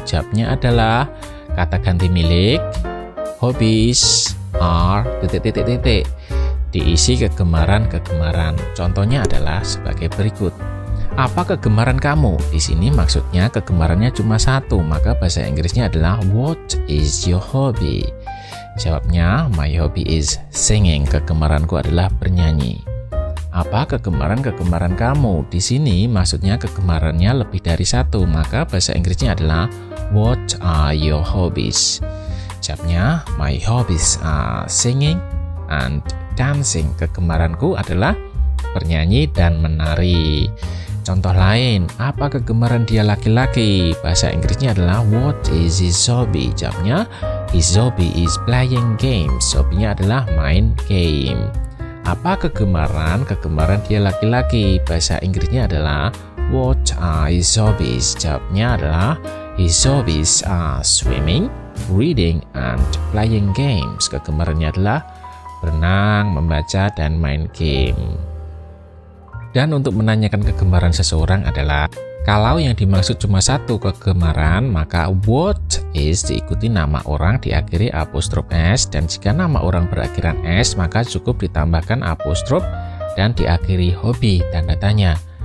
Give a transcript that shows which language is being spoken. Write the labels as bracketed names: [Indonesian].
[Indonesian] Jawabnya adalah kata ganti milik [English] hobbies are ... [Indonesian] diisi kegemaran-kegemaran. Contohnya adalah sebagai berikut. Apa kegemaran kamu? Di sini maksudnya kegemarannya cuma satu, maka bahasa Inggrisnya adalah [English] what is your hobby? [Indonesian] Jawabnya, [English] my hobby is singing. [Indonesian] Kegemaranku adalah bernyanyi. Apa kegemaran kamu? Di sini maksudnya kegemarannya lebih dari satu, maka bahasa Inggrisnya adalah [English] what are your hobbies? [Indonesian] Jawabnya, [English] my hobbies are singing and dancing. [Indonesian] Kegemaranku adalah bernyanyi dan menari. Contoh lain, apa kegemaran dia laki-laki? Bahasa Inggrisnya adalah [English] what is his hobby? [Indonesian] Jawabnya, [English] his hobby is playing games. [Indonesian] Hobinya adalah main game. Apa kegemaran dia laki-laki? Bahasa Inggrisnya adalah [English] what are his hobbies? [Indonesian] Jawabnya adalah [English] his hobbies are swimming, reading, and playing games. [Indonesian] Kegemarannya adalah berenang, membaca, dan main game. Dan untuk menanyakan kegemaran seseorang adalah kalau yang dimaksud cuma satu kegemaran, maka what is diikuti nama orang diakhiri apostrof s, dan jika nama orang berakhiran s, maka cukup ditambahkan apostrof dan diakhiri hobi tanda tanya.